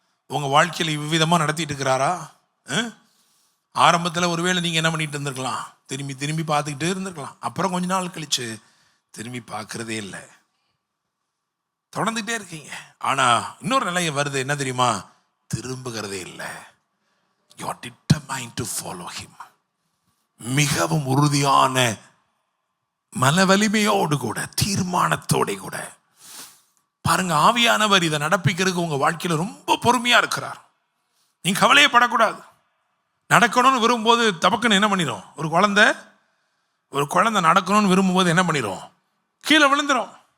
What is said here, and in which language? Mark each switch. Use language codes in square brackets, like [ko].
[ta] உங்க வாழ்க்கையில் இவ்விதமா நடத்திட்டு இருக்கிறாரா? ஆரம்பத்தில் ஒருவேளை நீங்க என்ன பண்ணிட்டு இருந்திருக்கலாம்? திரும்பி பார்த்துக்கிட்டே இருந்திருக்கலாம். அப்புறம் கொஞ்ச நாள் கழிச்சு திரும்பி பார்க்கறதே இல்லை, தொடர்ந்துட்டே இருக்கீங்க. ஆனா இன்னொரு நிலையை வருது, என்ன தெரியுமா? திரும்புகிறதே இல்லை. [en] You are determined to follow him. [ta] மிகவும் உறுதியான மன வலிமையோடு கூட, தீர்மானத்தோட கூட பாருங்க. ஆவியானவர் இதை நடப்பிக்கிறதுக்கு உங்க வாழ்க்கையில ரொம்ப பொறுமையா இருக்கிறார். நீங்க கவலையப்படக்கூடாது. நடக்கணும்னு விரும்பும்போது தபக்குன்னு என்ன பண்ணிடும்? ஒரு குழந்தை நடக்கணும்னு விரும்பும்போது என்ன பண்ணிடும்? கீழே விழுந்துடும்.